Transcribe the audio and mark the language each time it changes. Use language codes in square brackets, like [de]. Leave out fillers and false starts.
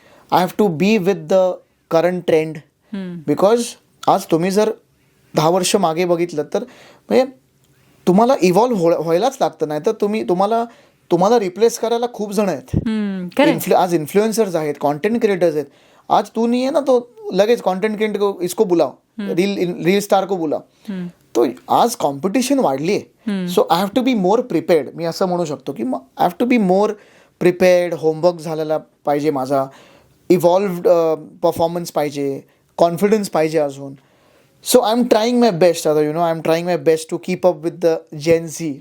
[en] I have to be with the current trend. [mr] Because आज तुम्ही जर 10 वर्ष मागे बघितलं तर म्हणजे तुम्हाला इव्हॉल्व्ह व्हायलाच लागतं, नाही तर तुम्हाला रिप्लेस करायला खूप जण आहेत. आज इन्फ्लुएन्सर्स आहेत, कॉन्टेंट क्रिएटर्स आहेत. [hi] आज तू नहीं है ना तो [mr] लगेच [hi] कॉन्टेंट क्रिएटर को इसको बुलाओ, रील स्टार को बुलाओ. [mr] तो आज कॉम्पिटिशन वाढली आहे. [en] So I have to be more prepared. [mr] मी असं म्हणू शकतो की [en] I have to be more prepared. [mr] Homework झालेला पाहिजे माझा, इव्हॉल्व्ड परफॉर्मन्स पाहिजे, कॉन्फिडन्स पाहिजे अजून. [en] So I am trying my best. [mr] आता [en] I am trying my best to keep up with the gen Z.